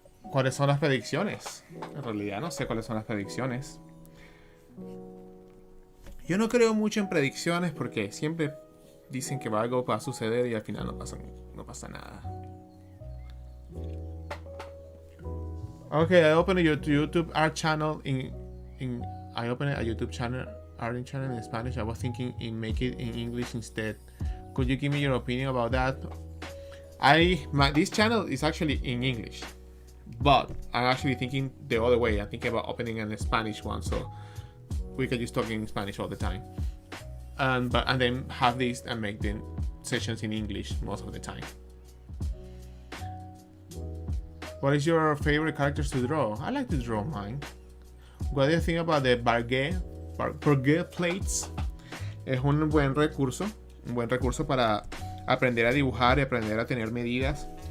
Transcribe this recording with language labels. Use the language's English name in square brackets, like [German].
[Spanish] ¿Cuáles son las predicciones? En realidad no sé cuáles son las predicciones. Yo no creo mucho en predicciones porque siempre dicen que algo va a suceder y al final no pasa nada. [English] Okay, I opened a YouTube art channel I opened a YouTube channel art channel in Spanish. I was thinking in make it in English instead. Could you give me your opinion about that? This channel is actually in English, but I'm actually thinking the other way. I'm thinking about opening a Spanish one, so we can just talk in Spanish all the time, and then have this and make the sessions in English most of the time. What is your favorite characters to draw? I like to draw mine. What do you think about the Barguet plates? [Spanish] Es un buen recurso para aprender a dibujar y aprender a tener medidas.